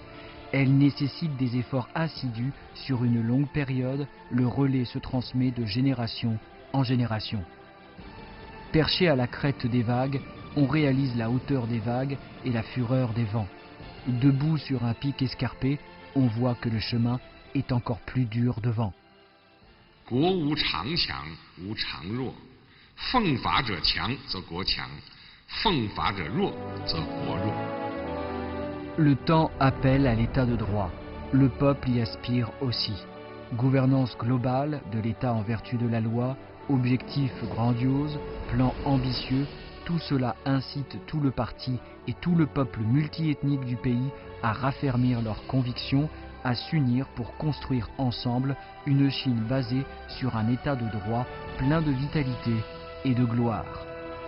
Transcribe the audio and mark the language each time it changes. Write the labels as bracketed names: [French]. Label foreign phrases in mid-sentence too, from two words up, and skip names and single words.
[French] Elle nécessite des efforts assidus sur une longue période. Le relais se transmet de génération en génération. Perché à la crête des vagues, on réalise la hauteur des vagues et la fureur des vents. Debout sur un pic escarpé, on voit que le chemin est encore plus dur devant. [Chinese] 国无常强，无常弱。奉法者强，则国强；奉法者弱，则国弱。 [French] Le temps appelle à l'état de droit. Le peuple y aspire aussi. Gouvernance globale de l'État en vertu de la loi, objectifs grandioses, plans ambitieux, tout cela incite tout le parti et tout le peuple multiethnique du pays à raffermir leurs convictions, à s'unir pour construire ensemble une Chine basée sur un état de droit plein de vitalité et de gloire.